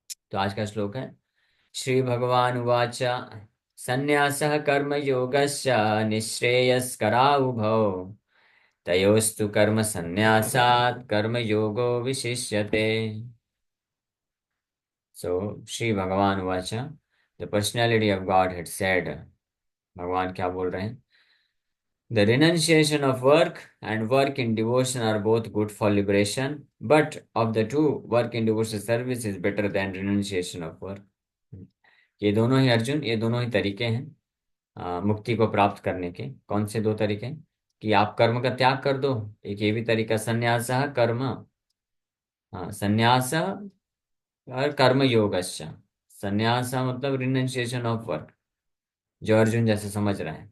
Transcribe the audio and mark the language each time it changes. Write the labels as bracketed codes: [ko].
[hi] तो आज का श्लोक है, [sa] श्री भगवान उवाच संन्यासः कर्म योगस्य निःश्रेयस्करा उभौ तयोस्तु कर्म संन्यासात् कर्म योगो विशिष्यते। [en] so [sa] श्री भगवान उवाच, [en] the personality of God had said, [hi] भगवान क्या बोल रहे हैं? [en] The renunciation of work and work in devotion are both good for liberation, but of the two, work in devotion service is better than renunciation of work. [hi] ये दोनों ही अर्जुन, ये दोनों ही तरीके हैं मुक्ति को प्राप्त करने के। कौन से दो तरीके? कि आप कर्म का त्याग कर दो, एक ये भी तरीका संन्यास कर्म, हाँ संन्यास और कर्म योगस्य। संन्यास मतलब [en] renunciation of work, [hi] जो अर्जुन जैसे समझ रहे हैं।